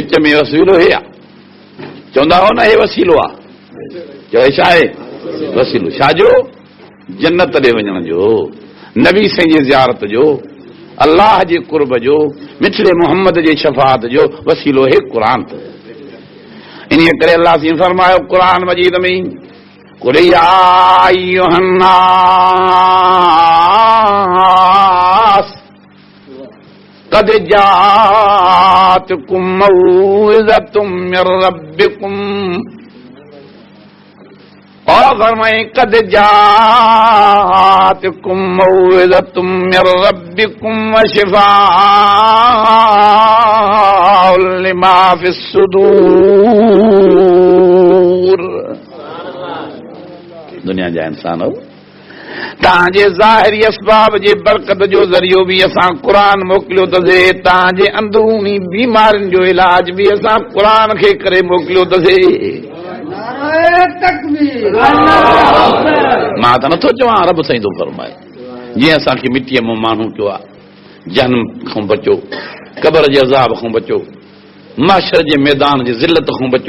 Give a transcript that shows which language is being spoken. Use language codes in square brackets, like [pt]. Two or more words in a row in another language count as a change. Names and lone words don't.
[sd] विच में वसीलो हे आहे, चवंदा हो न हे वसीलो आहे, चए छा आहे वसीलो? छाजो? जन्नत ॾे वञण जो, नबी साईं जी ज़ियारत जो, अल्लाह जे कुर्ब जो, मिठड़े मोहम्मद जे शफ़ाअत जो वसीलो हे क़ुर। इन करे अल्लाह से फरमायो कुरान मजीद में, [ar] قل يا أيها الناس قد جاءتكم موعظة من ربكم. [sd] और फरमाए [ar] قد جاءتكم موعظة من ربكم وشفاء لما في الصدور. [sd] दुनिया जा इंसान हो तव्हांजे ज़ाहिरी असबाब जे बरकत जो ज़रियो भी असां क़ुरान मोकिलियो अथसे, तव्हांजे अंदरूनी बीमारियुनि जो इलाज भी असां क़ुरान खे करे मोकिलियो अथसे। मां त नथो चवां, रब साईं थो फरमाए जीअं असांखे मिटीअ मां माण्हू कयो आहे, जनम खां बचो, क़बर जे अज़ाब खां बचो, माशर जे मैदान जी ज़िल्लत खां बचो।